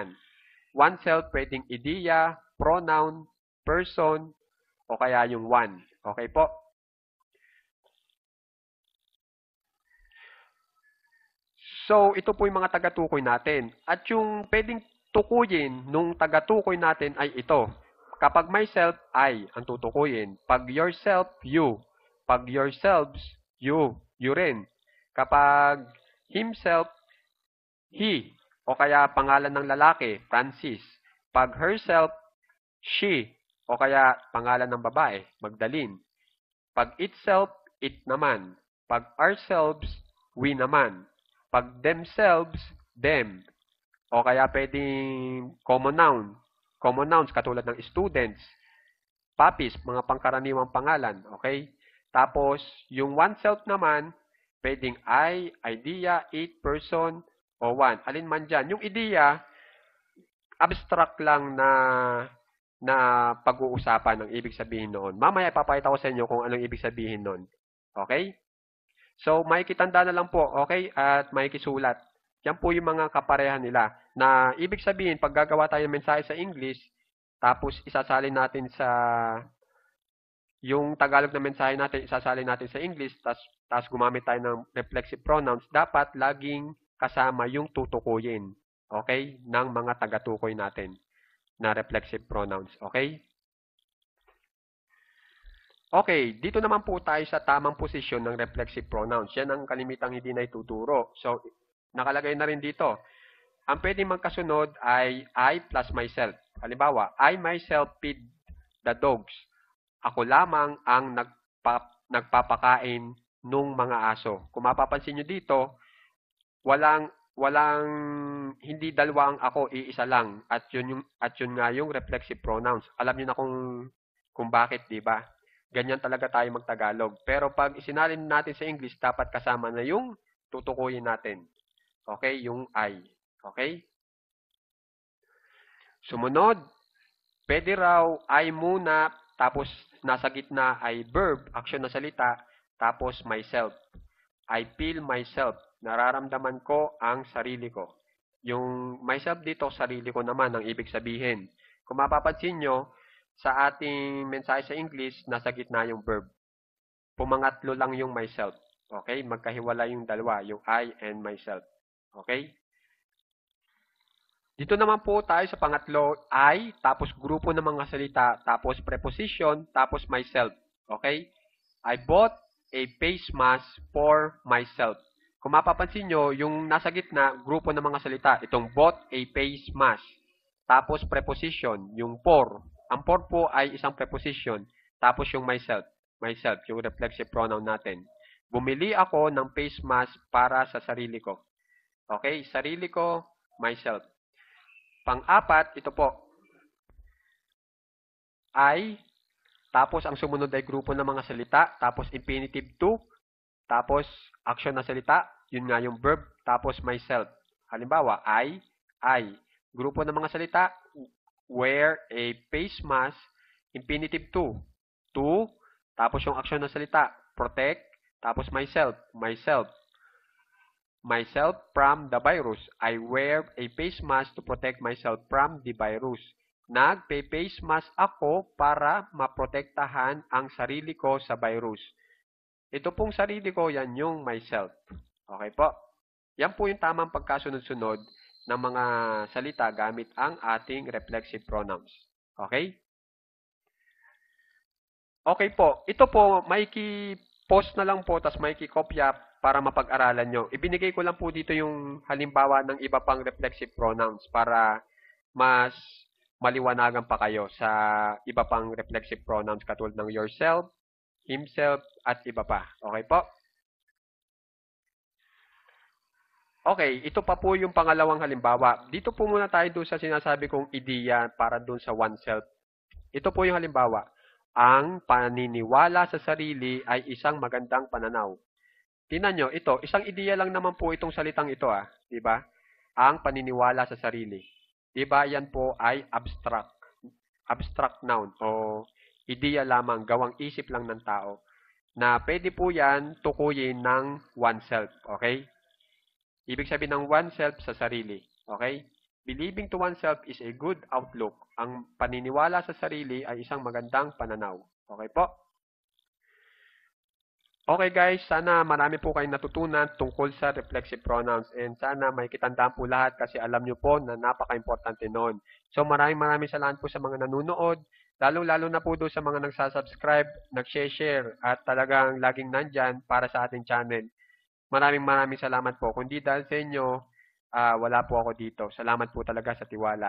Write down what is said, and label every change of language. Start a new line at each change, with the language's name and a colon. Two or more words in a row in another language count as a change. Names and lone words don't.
Filipino: Oneself, pwedeng ideya,
English: pronoun, person,
Filipino: o kaya yung one. Okay po? So, ito po yung mga tagatukoy natin. At yung pwedeng tukuyin nung tagatukoy natin ay ito. Kapag
English: myself, I
Filipino: ang tutukuyin. Pag
English: yourself, you.
Filipino: Pag
English: yourselves, you. You
Filipino: rin. Kapag
English: himself, he.
Filipino: O kaya pangalan ng lalaki, Francis. Pag
English: herself, she.
Filipino: O kaya pangalan ng babae, Magdalene. Pag
English: itself, it
Filipino: naman. Pag
English: ourselves, we
Filipino: naman. Pag
English: themselves, them.
Filipino: O kaya pwedeng
English: common noun. Common nouns
Filipino: katulad ng
English: students, puppies,
Filipino: mga pangkaraniwang pangalan. Okay? Tapos, yung oneself naman, pwedeng
English: I, idea, it, person,
Filipino: o one. Alin man dyan. Yung idea, abstract lang na pag-uusapan ng ibig sabihin noon. Mamaya ipapakita ko sa inyo kung anong ibig sabihin noon. Okay? So, makikitanda na lang po, okay? At makikisulat. Yan po yung mga kaparehan nila. Na ibig sabihin, pag gagawa tayo ng mensahe sa English, tapos isasalin natin sa yung Tagalog na mensahe natin, isasalin natin sa English, tapos gumamit tayo ng
English: reflexive pronouns,
Filipino: dapat laging kasama yung tutukuyin, okay, ng mga tagatukoy natin na
English: reflexive pronouns,
Filipino: okay? Okay, dito naman po tayo sa tamang posisyon ng
English: reflexive pronouns.
Filipino: Yan ang kalimitang hindi na ituturo. So, nakalagay na rin dito. Ang pwedeng magkasunod ay
English: I plus myself. Halimbawa, I myself feed the dogs.
Filipino: Ako lamang ang nagpapakain nung mga aso. Kung mapapansin nyo dito, walang hindi dalawa ang ako, iisa lang. At yun nga yung
English: reflexive pronouns.
Filipino: Alam niyo na kung bakit, 'di ba? Ganyan talaga tayo magtagalog. Pero pag isinalin natin sa English, dapat kasama na yung tutukuyin natin. Okay? Yung I. Okay? Sumunod, pwede raw I muna, tapos nasa gitna ay verb, action na salita, tapos myself.
English: I feel myself.
Filipino: Nararamdaman ko ang sarili ko. Yung myself dito, sarili ko naman ang ibig sabihin. Kung mapapansin nyo, sa ating mensahe sa English, nasa gitna yung verb. Pumangatlo lang yung myself. Okay? Magkahiwala yung dalawa, yung
English: I and myself.
Filipino: Okay? Dito naman po tayo sa pangatlo, I, tapos grupo ng mga salita, tapos preposition, tapos myself. Okay?
English: I bought a face mask for myself.
Filipino: Kung mapapansin nyo, yung nasa gitna, grupo ng mga salita, itong
English: bought a face mask.
Filipino: Tapos preposition, yung for. Ang for po ay isang preposition. Tapos yung myself. Myself, yung
English: reflexive pronoun
Filipino: natin. Bumili ako ng
English: face mask
Filipino: para sa sarili ko. Okay? Sarili ko, myself. Pang-apat, ito po. I, tapos ang sumunod ay grupo ng mga salita, tapos
English: infinitive to,
Filipino: tapos action na salita, yun nga yung verb, tapos myself. Halimbawa, I. Grupo ng mga salita,
English: wear a face mask, infinitive to,
Filipino: tapos yung action na salita, protect, tapos myself.
English: myself from the virus. I wear a face mask to protect myself from the virus.
Filipino: Nagpe-face mask ako para maprotektahan ang sarili ko sa virus. Ito pong sarili ko, yan yung myself. Okay po? Yan po yung tamang pagkasunod-sunod ng mga salita gamit ang ating
English: reflexive pronouns.
Filipino: Okay? Okay po. Ito po, post na lang po, tas kopya para mapag-aralan nyo. Ibinigay ko lang po dito yung halimbawa ng iba pang
English: reflexive pronouns
Filipino: para mas maliwanagan pa kayo sa iba pang
English: reflexive pronouns
Filipino: katulad ng
English: yourself, himself,
Filipino: at iba pa. Okay po? Okay, ito pa po yung pangalawang halimbawa. Dito po muna tayo doon sa sinasabi kong ideya para doon sa oneself. Ito po yung halimbawa. Ang paniniwala sa sarili ay isang magandang pananaw. Tingnan nyo, ito, isang ideya lang naman po itong salitang ito, di ba? Ang paniniwala sa sarili. Di ba? Yan po ay
English: abstract noun
Filipino: o ideya lamang, gawang isip lang ng tao na pwede po yan tukuyin ng oneself, okay? Ibig sabihin ng oneself sa sarili, okay?
English: Believing to oneself is a good outlook.
Filipino: Ang paniniwala sa sarili ay isang magandang pananaw. Okay po? Okay guys, sana marami po kayong natutunan tungkol sa
English: reflexive pronouns
Filipino: and sana may kitandaan po lahat kasi alam nyo po na napaka-importante noon. So maraming salamat po sa mga nanonood, lalong-lalo na po doon sa mga nagsasubscribe, nag-share at talagang laging nandyan para sa ating channel. Maraming salamat po. Kundi dahil sa inyo, wala po ako dito. Salamat po talaga sa tiwala.